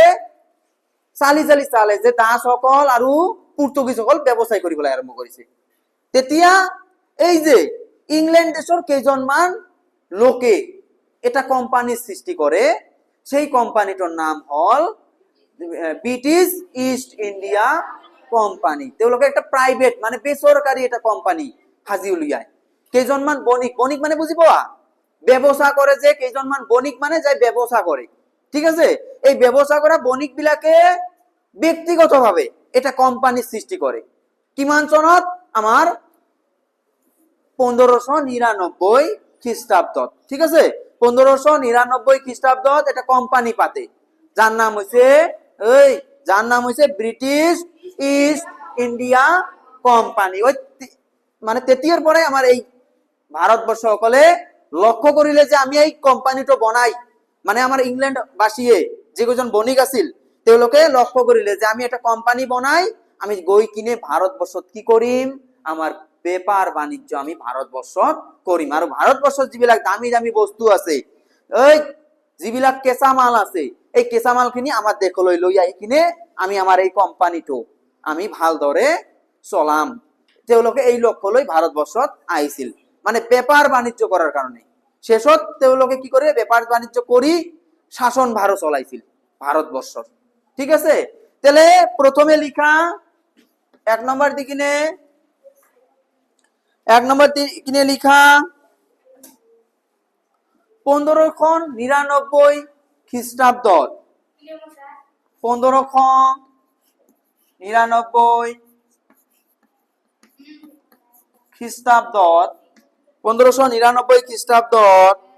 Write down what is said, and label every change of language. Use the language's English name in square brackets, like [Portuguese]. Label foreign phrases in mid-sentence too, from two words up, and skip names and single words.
[Assamese] চালি চালে যে দাস সকল আৰু পৰ্তুগীজ সকল ব্যৱসায় কৰিবলৈ আৰম্ভ কৰিছে। তেতিয়া এই যে ইংল্যান্ড দেশৰ কেইজনমান লোকে এটা কোম্পানিৰ সৃষ্টি কৰে। সেই কোম্পানিটোৰ নাম হল ব্রিটিশ ইস্ট ইন্ডিয়া কোম্পানি। তেওঁলোকে একটা প্রাইভেট মানে বেসরকারি এটা কোম্পানি সাজি উলিয়ায়। কেইজনমান বণিক, বণিক মানে বুজি পোৱা, ব্যবসা কৰে যে, কেইজনমান বণিক মানে যাই ব্যবসা কৰে, ঠিক আছে। এই ব্যবসা কৰা বণিক বিলাকে ব্যক্তিগতভাৱে এটা কোম্পানি সৃষ্টি কৰে। কিমান চনত? আমাৰ 1599 খ্ৰীষ্টাব্দত, ঠিক আছে। 1599 খ্ৰীষ্টাব্দত এটা কোম্পানি পাতে, [Bangla] যার নাম হইছে [Assamese] ব্রিটিশ ইস্ট ইন্ডিয়া কোম্পানি। ওই মানে তেতিয়াৰ পৰাই আমাৰ এই ভাৰতবৰ্ষ সকলে লক্ষ্য কৰিলে যে আমি এই কোম্পানিটো বনাই, মানে আমাৰ ইংল্যান্ড বাসীয়ে যিজন বণিক আছিল তেওঁলোকে লক্ষ্য করিলে যে আমি একটা কোম্পানি বনাই, আমি গই কিনে ভারতবর্ষত কি করিম, আমার বেপার বাণিজ্য আমি ভারতবর্ষত করিম। আর ভারতবর্ষত যিবিলাক দামী দামী বস্তু আছে, এই যিবিলাক কেঁচা মাল আছে, এই কেঁচা মাল খিনি আমার দেশলৈ লৈ আহি কিনে আমি আমার এই কোম্পানিটো আমি ভালদৰে চলাম। তেওঁলোকে এই লক্ষ্য লৈ ভারতবর্ষত আহিছিল, মানে বেপার বাণিজ্য করার কারণে। শেষত তেওঁলোকে কি করে, বেপার বাণিজ্য করি শাসন ভারত চলাইছিল ভারতবর্ষর। ঠিক আছে, তাহলে প্রথমে লিখা 1 নম্বর দিকিনে, 1 নম্বর দিকিনে লিখা 1599 খ্রিস্টাব্দত, 1599 খ্রিস্টাব্দত, 1599 খ্রিস্টাব্দত